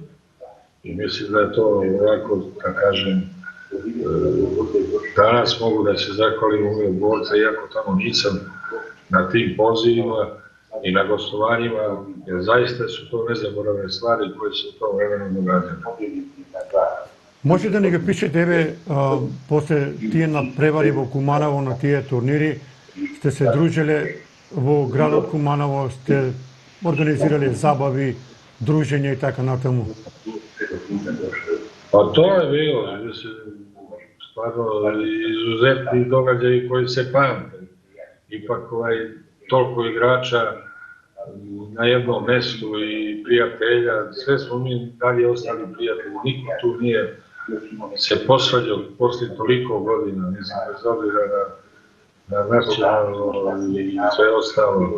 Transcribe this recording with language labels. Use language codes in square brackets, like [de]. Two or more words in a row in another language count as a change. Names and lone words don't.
[sr] I mislim da je to ovako, da kažem, danas mogu da se zahvalim u borca, iako tamo nisam, na tim pozivima i na gostovanjima, jer zaista su to nezaboravne stvari koje se u tom vremenu događaju. [mk] Може да ни го пишете, еве, после тие надпревари во Куманово на тие турнири, сте се дружеле во градот Куманово, сте организирали забави, дружење и така натаму? [sr] Pa to je bilo, stvarno izuzetni događaji koji se pamte. Ipak toliko igrača na jednom mestu i prijatelja, sve smo mi dalje ostali prijatelji, niko tu nije se posvađao posle toliko godina, mislim, bez obzira na nacionalno i sve ostalo.